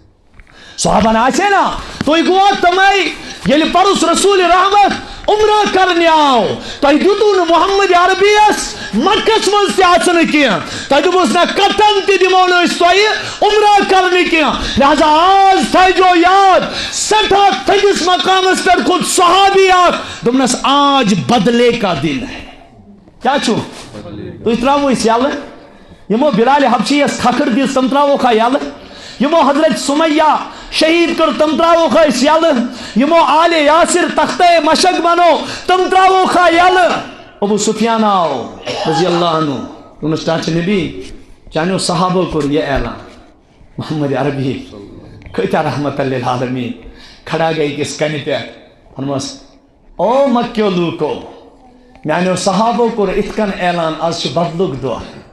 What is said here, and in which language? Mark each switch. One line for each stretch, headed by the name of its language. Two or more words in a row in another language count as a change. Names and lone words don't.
Kashmiri: صحابن آسے نا تُہۍ گوٚوا تِمے ییٚلہِ پرُس رسول رحمت عمرہ کرنہِ آو تۄہہِ دِتوٗ نہٕ محمد عربیَس مکس منٛز تہِ اژنہٕ کینٛہہ تۄہہِ دوٚپُس نہ کتن تہِ دِمو نہٕ أسۍ تۄہہِ عمرہ کرنہٕ کینٛہہ لہذا آز تھٲیزیو یاد سٮ۪ٹھاہ تھٔدِس مقامس پٮ۪ٹھ کھوٚت صحابی اکھ دوٚپنس
Urdu: آج بدلے کا دن ہے
Kashmiri: کیٛاہ چھُ تُہۍ ترٛاوو أسۍ یلہٕ یِمو بلال حبشیَس کھکھٕر دِژ تِم ترٛاووکھا یلہٕ یِمو حضرت سُمیہ شہید کر تم تراووکھا أسۍ یلہٕ یِمو آلِ یاسر تختے مشک بنو تم تراووکھا یلہٕ ابو سفیان آو
Arabic: رضی اللہ عنہ
Kashmiri: دوٚپنس ٹاٹھہِ نبی چانیو صحابو کوٚر یہِ اعلان محمد عربی کۭتیاہ
Arabic: رحمت للعالمین
Kashmiri: کھڑا گٔے أکِس کنہِ پٮ۪ٹھ فرموس او مکیو لوٗکو میانیو صحابو کوٚر اِتھ کٔنۍ اعلان آز چھُ بدلُک دۄہ